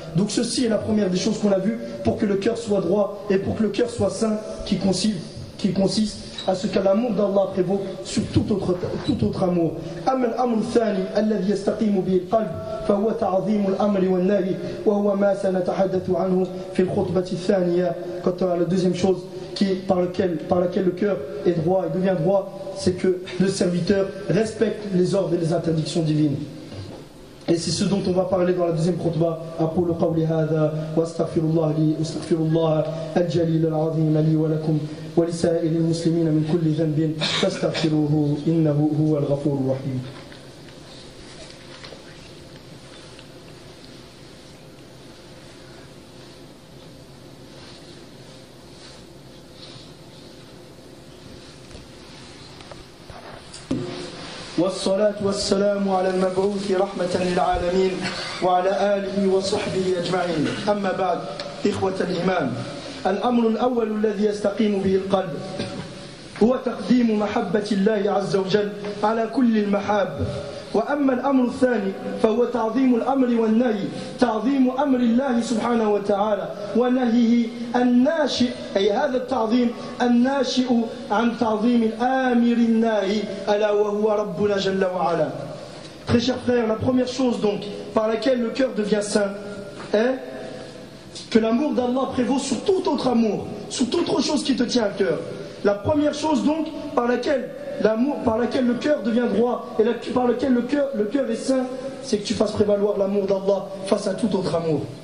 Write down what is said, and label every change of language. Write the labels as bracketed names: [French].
[French] Donc ceci est la première des choses qu'on a vues pour que le cœur soit droit et pour que le cœur soit saint, qui consiste à ce que l'amour d'Allah prévaut sur tout autre amour. [Arabic] أما الأمر الثاني الذي يستقيم به القلب فهو تعظيم الأمر والنهي وهو ما سنتحدث عنه في الخطبة الثانية. [French] Quant à la deuxième chose qui par laquelle le cœur est droit et devient droit, c'est que le serviteur respecte les ordres et les interdictions divines. Et c'est ce dont on va parler dans la deuxième khutba. [Arabic] أقول قولي هذا واستغفر الله لي واستغفر الله الجليل العظيم لي ولكم ولسائر المسلمين من كل ذنب فاستغفروه إنه هو الغفور الرحيم. والصلاة والسلام على المبعوث رحمة للعالمين وعلى آله وصحبه أجمعين. أما بعد، إخوة الإيمان، الأمر الأول الذي يستقيم به القلب هو تقديم محبة الله عز وجل على كل المحاب. وأما الأمر الثاني فهو تعظيم الأمر والنهي، تعظيم أمر الله سبحانه وتعالى ونهيه الناشئ، أي هذا التعظيم الناشئ عن تعظيم الآمر الناهي ألا وهو ربنا جل وعلا. [French] Très cher frère, la première chose donc par laquelle le cœur devient saint est que l'amour d'Allah prévaut sur tout autre amour, sur toute autre chose qui te tient à cœur. La première chose donc par laquelle l'amour par lequel le cœur devient droit et par lequel le cœur est saint, c'est que tu fasses prévaloir l'amour d'Allah face à tout autre amour.